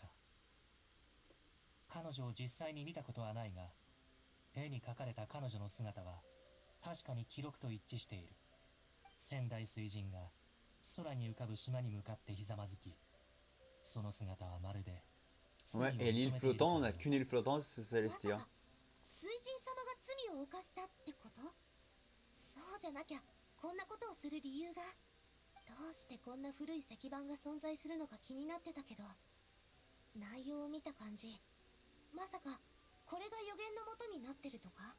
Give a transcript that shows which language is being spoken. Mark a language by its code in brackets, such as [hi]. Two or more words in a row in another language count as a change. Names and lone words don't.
[ja] 彼女を実際に見たことはないが、絵に描かれた彼女の姿は確かに記録と一致している。仙台水神が空に浮かぶ島に向かってひざまずき、その姿はまるで [fr] Ouais, et l'île flottante, on a qu'une île flottante, c'est Célestia. [ja] 水神様が罪を犯したってこと？そうじゃなきゃこんなことをする理由が。どうしてこんな古い石板が存在するのか気になってたけど、内容を見た感じ、まさかこれが予言のもとになってるとか？